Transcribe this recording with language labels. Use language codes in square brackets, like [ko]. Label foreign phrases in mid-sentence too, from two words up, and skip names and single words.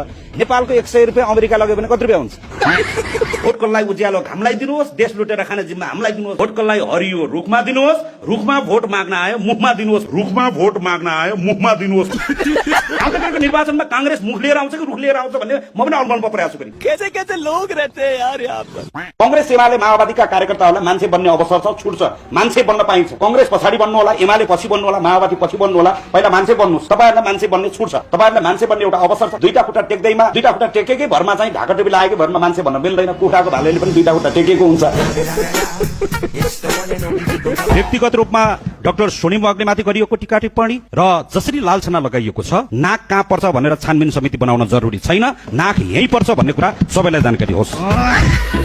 [ne] नेपालको 100 रुपियाँ अमेरिका लग्यो भने कति रुपियाँ हुन्छ? भोटको लागि उज्यालो घामलाई दिनुहोस्, देश लुटेर खाने जिम्मा हामीलाई दिनुहोस्। भोटको लागि हरियो रुखमा दिनुहोस्, रुखमा भोट माग्न आयो मुखमा दिनुहोस्, रुखमा भोट माग्न आयो मुखमा दिनुहोस्। आउँदो निर्वाचनमा कांग्रेस मुख लिएर आउँछ कि रुख लिएर आउँछ भन्ने म पनि अनुमानमा प्रयास गरेँ। [hi] कैसे लोग रहते हैं यार यहाँ पर। [ne] कांग्रेस एमाले माओवादीका कार्यकर्ताहरूलाई मान्छे बन्ने अवसर छ, छुट छ, मान्छे बन्न पाइन्छ। कांग्रेस पछाडि बन्नु होला, एमाले पछि बन्नु होला, माओवादी पछि बन्नु होला, पहिला मान्छे बन्नुहोस्। तपाईँहरूलाई मान्छे बन्ने छुट छ, तपाईँहरूलाई मान्छे बन्ने एउटा अवसर छ। दुईटा खुट्टा टेक्दैमा, दुईटा खुट्टा टेकेकै भरमा चाहिँ ढाका टोपी लागेकै भरमा मान्छे भन्न मिल्दैन। कुखुराको भालेले पनि दुईटा खुट्टा टेकेको हुन्छ। व्यक्तिगत रूपमा डाक्टर सोनिम वाग्लेमाथि गरिएको टीका टिप्पणी र जसरी लालछना लगाइएको छ, नाक कहाँ पर्छ भनेर छानबिन समिति बनाउन जरुरी छैन, नाक यहीँ पर्छ भन्ने कुरा सबैलाई जानकारी होस्।